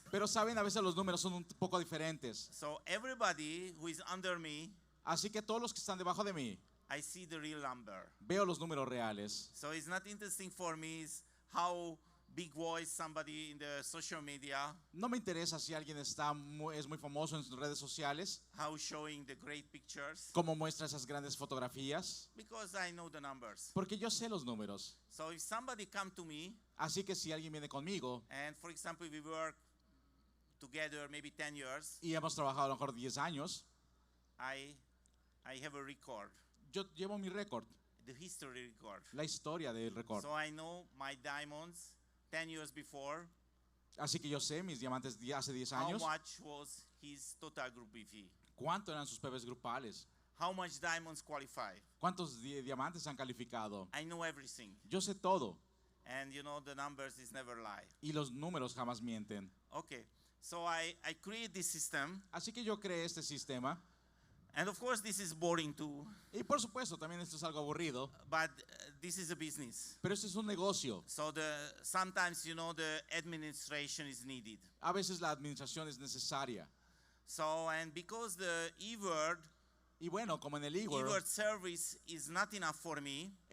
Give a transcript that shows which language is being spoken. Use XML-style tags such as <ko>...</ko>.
<es>Pero saben, a veces los números son un poco diferentes.</es> <en>So everybody who is under me,</en> <es>Así que todos los que están debajo de mí,</es> <en>I see the real number.</en> <es>veo los números reales.</es> <en>So it's not interesting for me is how big voice somebody in the social media,</en> <es>No me interesa si alguien es muy famoso en sus redes sociales,</es> <en>how showing the great pictures,</en> <es>cómo muestra esas grandes fotografías,</es> <en>because I know the numbers.</en> <es>porque yo sé los números.</es> <en>So if somebody come to me,</en> <es>Así que si alguien viene conmigo</es> <en>and for example we work together maybe 10 years,</en> <es>y hemos trabajado a lo mejor 10 años,</es> <en>I have a record,</en> <es>yo llevo mi récord,</es> <en>the history record.</en> <es>la historia del récord.</es> <en>So I know my diamonds 10 years before,</en> <es>Así que yo sé mis diamantes de hace 10</es> <en>how</en> <es>años,</es> <en>much was his total group EV,</en> <es>cuánto eran sus PBs grupales,</es> <en>how much diamonds qualify.</en> <es>cuántos diamantes han calificado.</es> <en>I know everything.</en> <es>Yo sé todo</es> <en>And you know the numbers is never lie.</en> <es>y los números jamás mienten.</es> <en>Okay, so I create this system,</en> <es>Así que yo creé este sistema</es> <en>and of course this is boring too,</en> <es>y por supuesto también esto es algo aburrido,</es> <en>but this is a business.</en> <es>pero esto es un negocio.</es> <en>So sometimes you know the administration is needed.</en> <es>A veces la administración es necesaria.</es> <en>So and because the e-word</en> <es>Y bueno, como en el e-word</es> <en>e-word service is not enough for me,</en>